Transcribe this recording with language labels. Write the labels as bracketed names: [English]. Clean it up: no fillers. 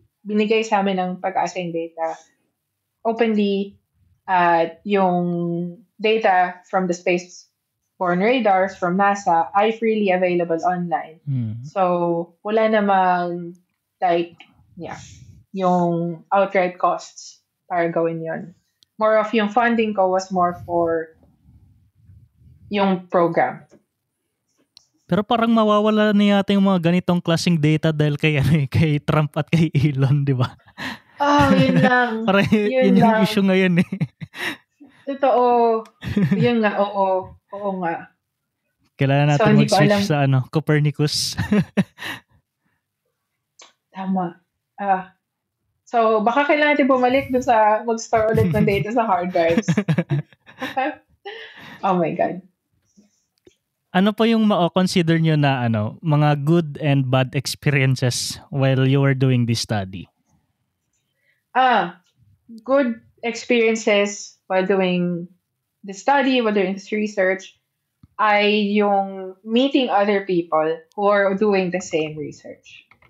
[Filipino] Binigay sa amin ng Pag-asa yung [English] data openly at yung data from the spaceborne radars from NASA ay freely available online. [Filipino] So, wala namang yung outright costs para gawin yon. [English] More of yung funding ko was more for yung program. [Filipino] Pero parang mawawala na yata yung mga ganitong klaseng data dahil kay [English] Trump at kay Elon, [Filipino] di ba? Yun lang. Parang yun yung issue ngayon eh. Totoo. Yun nga, oo. Oo nga. Kailangan natin mag-switch sa Copernicus. Tama. So, baka kailangan natin bumalik dun sa mag-store ulit ng data sa hard drives. [English] Oh my God. [Filipino] Ano pa yung ma-consider nyo na mga [English] good and bad experiences while you were doing this study? Good experiences while doing the study, while doing this research, [Filipino] ay yung [English] meeting other people who are doing the same research.